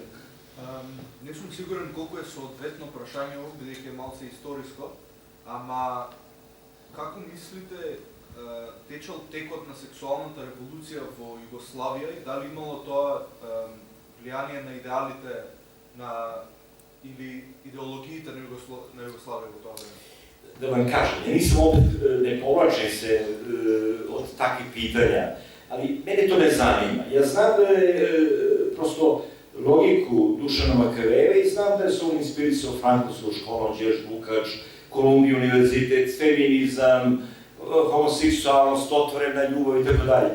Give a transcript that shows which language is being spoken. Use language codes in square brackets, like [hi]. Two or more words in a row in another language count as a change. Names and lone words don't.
[mk] Не сум сигурен колку е соодветно прашањето, бидејќи е малце историско, ама како мислите течел текот на сексуалната револуција во Југославија и дали имало тоа влијание на идеалите или идеологиите на Југославија во тоа време? [sr] Da vam kažem, ja nisam opet, ne povlačim se od takvih pitanja, ali mene to ne zanima. Ja znam da je prosto logiku Dušana Makaveva i znam da je se on inspirisao frankofskom školom, Đerž Bukač, Kolumbija univerzitet, feminizam, homoseksualnost, otvorena ljubav i tako dalje.